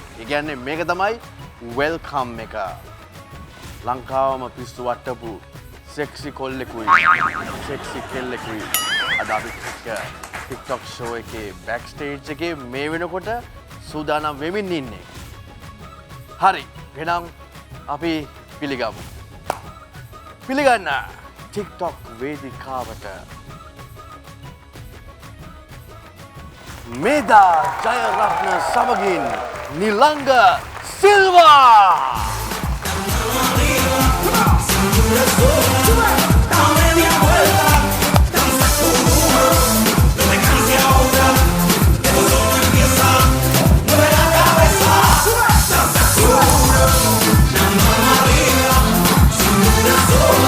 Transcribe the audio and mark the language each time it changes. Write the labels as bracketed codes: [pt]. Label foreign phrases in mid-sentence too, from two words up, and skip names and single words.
[si] ඒ කියන්නේ මේක තමයි වෙල්කම් එක. ලංකාවම පිස්සු වට්ටපු සෙක්සි කොල්ලෙකුයි සෙක්සි කෙල්ලෙකුයි අද අපි TikTok show එකේ [en] back stage [si] එකේ මේ වෙනකොට සූදානම් වෙමින් ඉන්නේ. හරි. එහෙනම් අපි පිළිගමු. පිළිගන්න TikTok වේදිකාවට Meda Jayaratna Samagin Nilanga Silva. [es] Dame media vuelta, danza Kuruma, no te canses ahora, esto solo empieza. Mueve la cabeza, danza Kuruma, la mano arriba, cintura sola.